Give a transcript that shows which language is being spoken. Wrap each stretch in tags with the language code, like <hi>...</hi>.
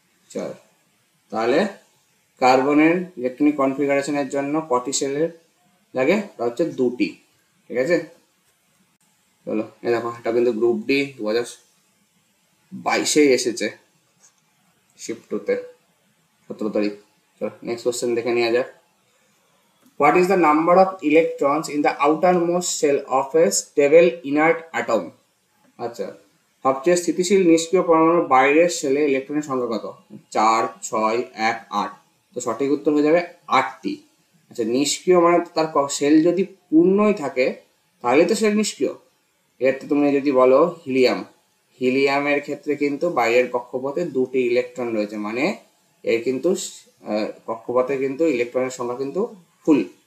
<bn>চল তাহলে কার্বনের ইলেকট্রনিক কনফিগারেশনের জন্য কটি শেলের লাগে? তা হচ্ছে 2টি। ঠিক আছে? চলো এই দেখো, এটা কিন্তু গ্রুপ ডি 2022 এসেছে, শিফট 2-তে 17 তারিখ। চলো নেক্সট কোশ্চেন দেখে নেওয়া যাক।</bn> <en>What is the number of electrons in the outermost shell of a stable inert atom?</en> <bn>আচ্ছা, সবচেয়ে স্থিতিশীল নিষ্ক্রিয় পরমাণুর বাইরের শেলে ইলেকট্রনের সংখ্যা কত? 4, 6, 1, 8। তো সঠিক উত্তর হয়ে যাবে 8টি। আচ্ছা, নিষ্ক্রিয় মানে তার শেল যদি পূর্ণই থাকে তাহলে তো শেল নিষ্ক্রিয়। এক্ষেত্রে তুমি যদি বলো হিলিয়াম, হিলিয়ামের ক্ষেত্রে কিন্তু বাইরের কক্ষপথে 2টি ইলেকট্রন রয়েছে, মানে এর কিন্তু কক্ষপথে কিন্তু ইলেকট্রনের সংখ্যা কিন্তু ফুল।</bn>